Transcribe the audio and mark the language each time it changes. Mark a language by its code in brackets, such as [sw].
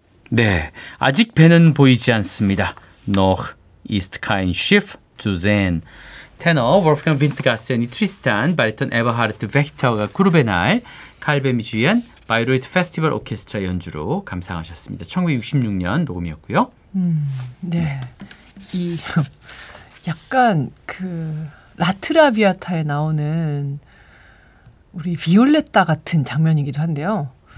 [ko] 네, 아직 배는 보이지 않습니다. [de] Noch ist kein Schiff zu sehen. [ko] 테너 wolfgang 윈트가스의 트리스탄, 바리톤 에버하르트 벡터가 그룹의 날, 칼베미 주연 바이로이트 페스티벌 오케스트라 연주로 감상하셨습니다. 1966년 녹음이었고요. 네, 이 약간 그 라트라비아타에 나오는 우리 비올레타 같은 장면이기도 한데요.